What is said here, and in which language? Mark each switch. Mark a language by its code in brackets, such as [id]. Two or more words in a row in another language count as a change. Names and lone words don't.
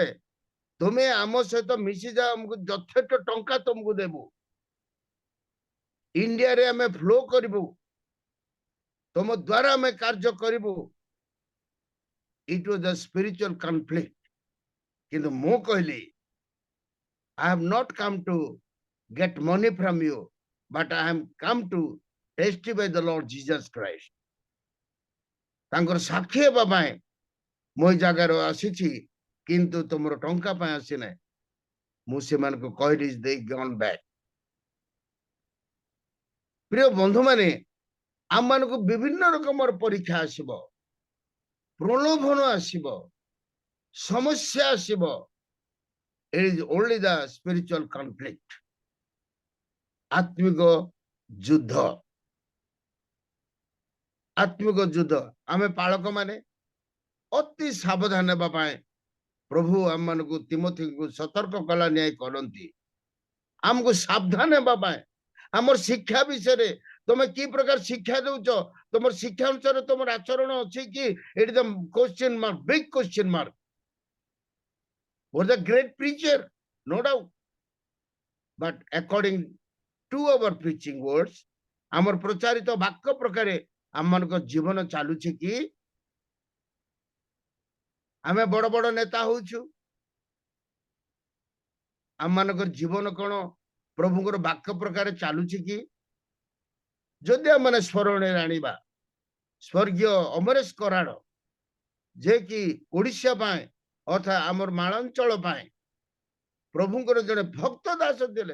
[or] ତୁମେ ଆମ ସହିତ ମିଶିଯାଅ, ଆମକୁ ଯଥେଷ୍ଟ ଟଙ୍କା ତୁମକୁ ଦେବୁ, ଇଣ୍ଡିଆରେ ଆମେ ଫ୍ଲୋ କରିବୁ, ତୁମ ଦ୍ୱାରା ଆମେ କାର୍ଯ୍ୟ କରିବୁ। [en] it was the spiritual conflict. [or] କିନ୍ତୁ ମୁଁ କହିଲି [en] I have not come to get money from you, but I have come to testify the Lord Jesus Christ. [or] ତାଙ୍କର ସାକ୍ଷୀ ହେବା ପାଇଁ ମୁଁ ଏ ଜାଗାରେ ଆସିଛି, କିନ୍ତୁ ତୁମର ଟଙ୍କା ପାଇଁ ଆସିନାହିଁ। ମୁଁ ସେମାନଙ୍କୁ କହିଲି [en] they gone back। [or] ପ୍ରିୟ ବନ୍ଧୁମାନେ ଆମମାନଙ୍କୁ ବିଭିନ୍ନ ରକମର ପରୀକ୍ଷା ଆସିବ, ପ୍ରଲୋଭନ ଆସିବ, ସମସ୍ୟା ଆସିବ। [en] It is only the spiritual conflict. [or] ଆତ୍ମିକ ଯୁଦ୍ଧ। ଆମେ ପାଳକ ମାନେ ଅତି ସାବଧାନ ହେବା ପାଇଁ ପ୍ରଭୁ ଆମମାନଙ୍କୁ ତିମୋଥୀକୁ ସତର୍କ କଲା ନ୍ୟାୟ କରନ୍ତି। ଆମକୁ ସାବଧାନ ହେବା ପାଇଁ ଆମର ଶିକ୍ଷା ବିଷୟରେ ତମେ କି ପ୍ରକାର ଶିକ୍ଷା ଦେଉଛ, ତମର ଶିକ୍ଷା ଅନୁସାରେ ତମର ଆଚରଣ ଅଛି କି? [en] it the question mark, big question mark. Was a great preacher, no doubt, but according to our preaching words, [or] ଆମର ପ୍ରଚାରିତ ବାକ୍ୟ ପ୍ରକାରେ ଆମମାନଙ୍କ ଜୀବନ ଚାଲୁଛି କି? ଆମେ ବଡ ବଡ ନେତା ହଉଛୁ, ଆମମାନଙ୍କର ଜୀବନ କଣ ପ୍ରଭୁଙ୍କର ବାକ୍ୟ ପ୍ରକାରେ ଚାଲୁଛି କି? ଯଦି ଆମେ ସ୍ମରଣରେ ଆଣିବା ସ୍ୱର୍ଗୀୟ ଅମରେଶ କରାଡ଼, ଯେ କି ଓଡ଼ିଶା ପାଇଁ ଅର୍ଥାତ୍ ଆମର ମାଳାଞ୍ଚଳ ପାଇଁ ପ୍ରଭୁଙ୍କର ଜଣେ ଭକ୍ତ ଦାସ ଥିଲେ।